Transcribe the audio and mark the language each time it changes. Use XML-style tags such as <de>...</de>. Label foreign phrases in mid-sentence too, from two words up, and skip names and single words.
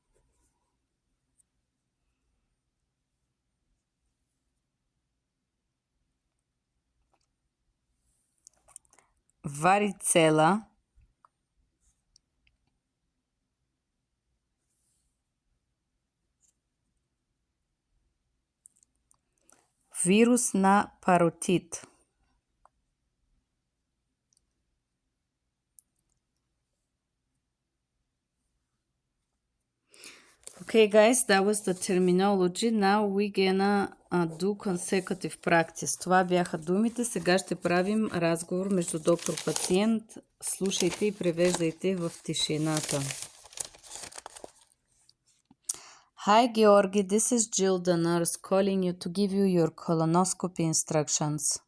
<bg>Варицела. Вирус на паротит.</bg> <en>Okay guys, that was the terminology. Now we gonna do consecutive practice.</en> <bg>Това бяха думите. Сега ще правим разговор между доктор-пациент. Слушайте и превеждайте в тишината.</bg> <en>Hi Georgi, this is Jill the nurse calling you to give you your colonoscopy instructions.</en>